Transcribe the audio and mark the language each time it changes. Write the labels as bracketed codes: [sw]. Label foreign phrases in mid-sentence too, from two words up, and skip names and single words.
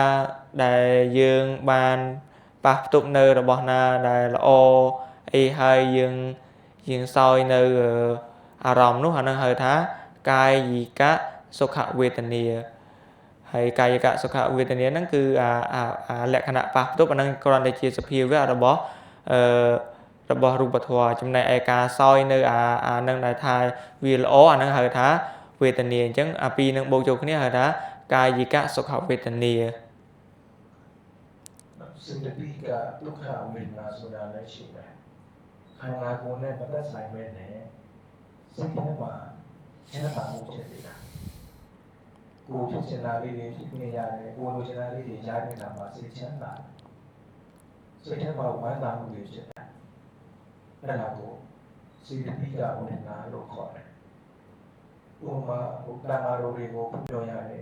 [km] ដែលយើងបានប៉ះផ្ទប់នៅរបស់ណាដែលល្អអីហើយយើងសោយនៅអារម្មណ៍នោះអានឹងហៅថាកាយិកសុខវេទនាហើយកាយិកសុខវេទនាហ្នឹងគឺអាលក្ខណៈប៉ះផ្ទប់អានឹងគ្រាន់តែជាសភាវៈ របស់រូបធម៌ចំណែកឯការសោយនៅអានឹងដែលថាវាល្អអានឹងហៅថាវេទនាអញ្ចឹងអាពីរនឹងបូកចូលគ្នាហៅថាកាយិកសុខវេទនា [my] សេចក្តីកဒုက္ခវេទនាဆိုတာလည်းရှိတယ်ခန္ဓာကိုယ်နဲ့မသက်ဆိုင်ပဲနဲ့စိတ်ထဲမှာချမ်းသာမှုဖြစ်နေတာကိုယ်ဖြစ်ချင်တာလေးတွေဖြစ်နေရတယ်ကိုယ်လိုချင်တာလေးတွေရနေတာမှာ စိတ်ချမ်းသာစိတ်ထဲမှာဝမ်းသာမှုတွေဖြစ်တယ်အဲ့ဒါကိုစေတသိကဝေဒနာလို့ခေါ်တယ်ဥပမာတန်ဃာတော်တွေကိုပြောရတယ်